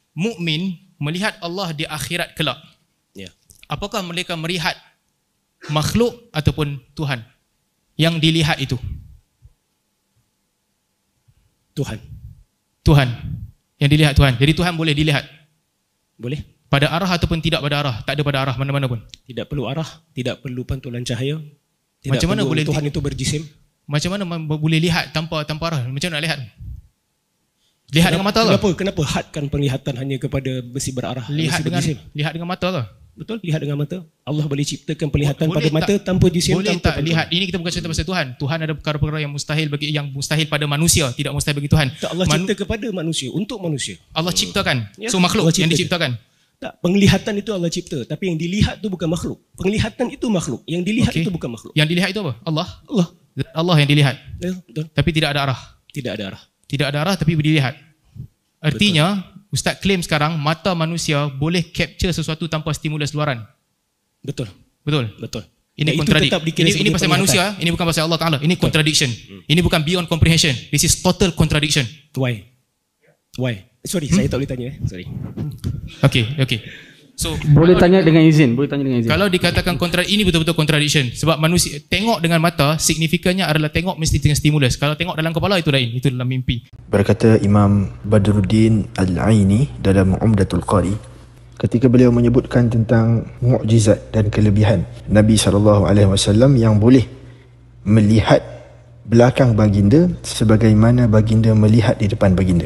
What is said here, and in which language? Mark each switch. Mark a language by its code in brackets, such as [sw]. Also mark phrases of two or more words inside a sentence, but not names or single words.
[ms] mukmin melihat Allah di akhirat kelak, apakah mereka melihat makhluk ataupun Tuhan? Yang dilihat itu Tuhan. Yang dilihat Tuhan. Jadi Tuhan boleh dilihat? Boleh. Pada arah ataupun tidak pada arah? Tak ada pada arah mana-mana pun? Tidak perlu arah, tidak perlu pantulan cahaya. Tidak macam mana boleh Tuhan itu berjisim? Macam mana boleh lihat tanpa arah? Macam mana nak lihat? Lihat dengan mata ke? Kenapa hadkan penglihatan hanya kepada besi berarah? Lihat dengan mata ke? Betul, lihat dengan mata. Allah boleh ciptakan penglihatan pada mata tanpa jisim. Boleh tanpa tak lihat? Ini kita bukan cerita pasal Tuhan. Tuhan ada perkara-perkara yang mustahil pada manusia, tidak mustahil bagi Tuhan. Tak, Allah cipta kepada manusia, untuk manusia. Allah ciptakan. So makhluk yang diciptakan. Tak, penglihatan itu Allah cipta, tapi yang dilihat itu bukan makhluk. Penglihatan itu makhluk, yang dilihat itu bukan makhluk. Yang dilihat itu apa? Allah yang dilihat. Betul. Tapi tidak ada arah. Tidak ada arah. Tidak ada arah tapi dilihat. Artinya, Ustaz claim sekarang mata manusia boleh capture sesuatu tanpa stimulus luaran. Betul. Ini contradiction. Ini pasal manusia, ini bukan pasal Allah Ta'ala. Ini contradiction. Ini bukan [en] beyond comprehension. This is total contradiction. Why? Sorry, [ms] saya tak boleh tanya. Sorry. Okay. So, boleh tanya dengan izin. Kalau dikatakan ini betul-betul contradiction. Sebab manusia tengok dengan mata, signifikannya adalah tengok mesti dengan stimulus. Kalau tengok dalam kepala itu lain, itu dalam mimpi. Berkata Imam Badruddin Al-Aini dalam Umdatul Qari, ketika beliau menyebutkan tentang mukjizat dan kelebihan Nabi SAW yang boleh melihat belakang baginda sebagaimana baginda melihat di depan baginda.